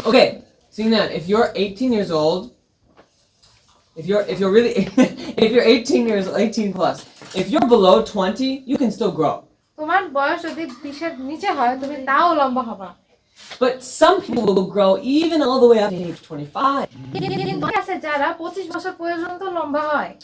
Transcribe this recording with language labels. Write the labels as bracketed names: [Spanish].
[English] Okay, Singlian, if you're 18 years old, if you're really if you're 18 plus, if you're below 20, you can still grow. [Bangla] তোমার বয়স যদি 20 এর নিচে হয় তুমি তাও লম্বা হবা। [English] But some people will grow even all the way up to age 25. [Bangla] কিন্তু আছে যারা 25 বছর পর্যন্ত লম্বা হয়।